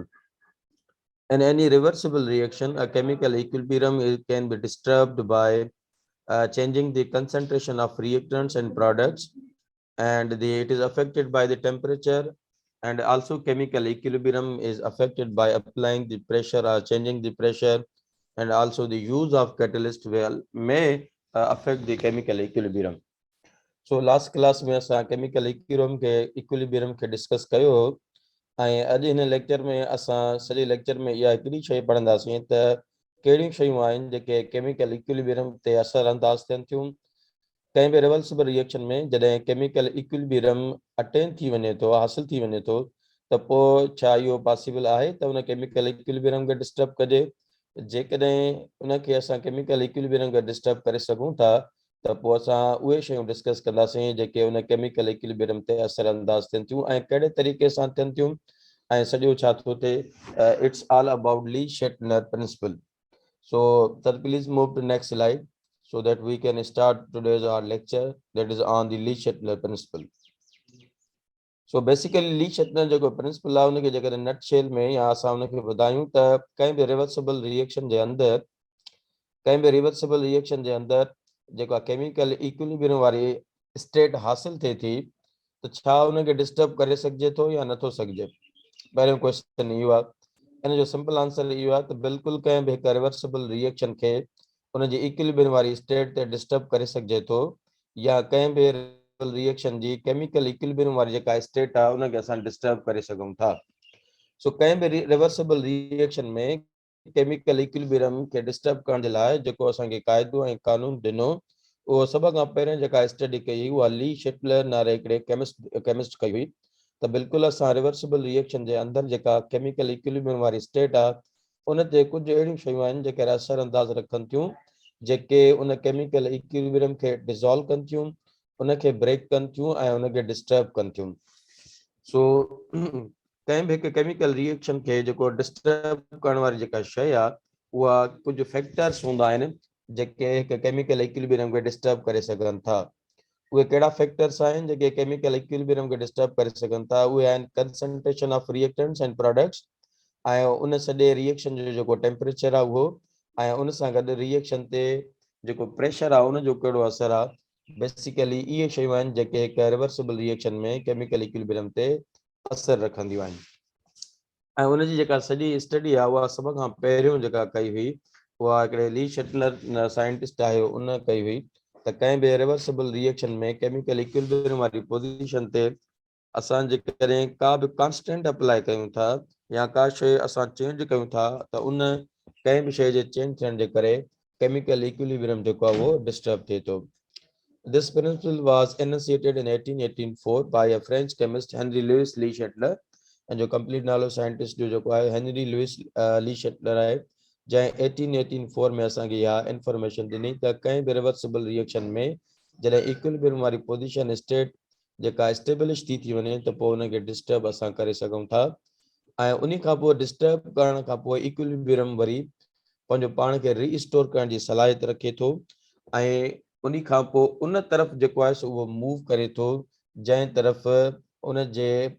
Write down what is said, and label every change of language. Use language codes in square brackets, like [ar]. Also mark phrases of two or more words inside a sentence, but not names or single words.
[en] In any reversible reaction, a chemical equilibrium can be disturbed by changing the concentration of reactants and products, and it is affected by the temperature, and also chemical equilibrium is affected by applying the pressure or changing the pressure, and also the use of catalyst may affect the chemical equilibrium. So last class [sd] में असां [en] chemical equilibrium [sd] के discuss कयो ऐं अॼु हिन लेक्चर में असां सॼे लेक्चर में इहा हिकिड़ी शइ पढ़ंदासीं त कहिड़ियूं शयूं आहिनि जेके [en] chemical equilibrium [sd] ते असर अंदाज़ थियनि थियूं कंहिं बि [en] reversible reaction [sd] में। जॾहिं [en] chemical equilibrium [sd] अटेन थी वञे थो, हासिल थी वञे थो, त पोइ छा इहो पॉसिबल आहे त उन [en] chemical equilibrium [sd] खे डिस्टर्ब कजे? जेकॾहिं उनखे असां [en] chemical equilibrium [sd] खे डिस्टर्ब करे सघूं था त पोइ असां उहे शयूं डिस्कस कंदासीं जेके उन [en] chemical equilibrium [sd] ते असर अंदाज़ थियनि थियूं ऐं कहिड़े तरीक़े सां थियनि थियूं ऐं सॼो छा थो थिए। [en] it's all about Le Chatelier principle. So sir, please move to next slide so that we can start today's our lecture, that is on the Le Chatelain principle. So basically Le Chatelain [sd] जो प्रिंसिपल आहे उनखे जेकर नट शेल में या असां उनखे ॿुधायूं त कंहिं बि [en] reversible reaction [sd] जे अंदरि जेका [en] chemical equilibrium [sd] वारी स्टेट हासिल थिए थी त छा उनखे डिस्टर्ब करे सघिजे थो या नथो सघिजे? पहिरियों क्वेश्चन इहो आहे। इन जो [en] simple answer [sd] इहो आहे त बिल्कुलु कंहिं बि हिकु [en] reversible reaction [sd] खे उनजी इक्विलिब्रियम वारी स्टेट ते डिस्टर्ब करे सघिजे थो, या कंहिं बि रिएक्शन जी [en] chemical equilibrium [sd] वारी जेका स्टेट आहे उनखे असां डिस्टर्ब करे सघूं था। सो कंहिं बि [en] reversible reaction [sd] में [en] chemical equilibrium [sd] खे डिस्टर्ब करण जे लाइ जेको असांखे क़ाइदो ऐं कानून ॾिनो उहो सभ खां पहिरियों जेका स्टडी कई उहा ली शेटलर नाले हिकिड़े केमिस्ट कई हुई। त बिल्कुलु असां [en] reversible reaction [sd] जे अंदरि जेका [en] chemical equilibrium [sd] वारी स्टेट आहे उन ते कुझु अहिड़ियूं शयूं आहिनि जेके असर अंदाज़ रखनि थियूं, जेके उन [en] chemical equilibrium [sd] खे डिज़ोल्व कनि थियूं, उनखे ब्रेक कनि थियूं ऐं उनखे डिस्टर्ब कनि थियूं। सो कंहिं बि हिकु [en] chemical reaction [sd] खे जेको डिस्टर्ब करण वारी जेका शइ आहे उहा कुझु फैक्टर्स हूंदा आहिनि जेके हिकु [en] chemical equilibrium [sd] खे डिस्टर्ब करे सघनि था। उहे कहिड़ा फैक्टर्स आहिनि जेके [en] chemical equilibrium [sd] खे डिस्टर्ब करे सघनि था? उहे आहिनि [en] concentration of reactants and products, [sd] ऐं उन सॼे रिएक्शन जो जेको टेम्परेचर आहे उहो, ऐं उन सां गॾु रिएक्शन ते जेको प्रेशर आहे उनजो कहिड़ो असर आहे। बेसिकली इहे शयूं आहिनि जेके हिकु [en] reversible reaction [sd] में [en] chemical equilibrium [sd] ते असर रखंदियूं आहिनि। ऐं उनजी जेका सॼी स्टडी आहे उहा सभ खां पहिरियों जेका कई हुई उहा हिकिड़े ली शेटलर साइंटिस्ट आहे उन कई हुई त कंहिं बि [en] reversible reaction [sd] में [en] chemical equilibrium [sd] वारी पोजीशन ते असां जेकॾहिं का बि [en] constant apply [sd] कयूं था या का शइ असां चेंज कयूं था त उन कंहिं बि शइ जे चेंज थियण जे करे [en] chemical equilibrium [sd] जेको आहे उहो डिस्टर्ब थिए थो। [en] This principle was enunciated in 1884 by a French chemist Henry Louis Le Chatelain, [sd] ऐं जो कंप्लीट नालो साइंटिस्ट जो जेको आहे हेनरी लुइस ली शेटलर आहे, जैं 1884 में असांखे इहा इंफॉर्मेशन ॾिनी त कंहिं बि [en] reversible reaction [sd] में जॾहिं इक्विलिब्रियम वारी [en] position state [sd] जेका एस्टेब्लिश थी वञे त पोइ उनखे डिस्टर्ब असां करे सघूं था ऐं उन खां पोइ डिस्टर्ब करण खां पोइ इक्विलिब्रियम वरी पंहिंजो पाण खे रीस्टोर करण जी सलाहियत रखे थो ऐं उन खां पोइ उन तरफ़ जेको आहे सो उहो मूव करे थो जंहिं तरफ़ उन जे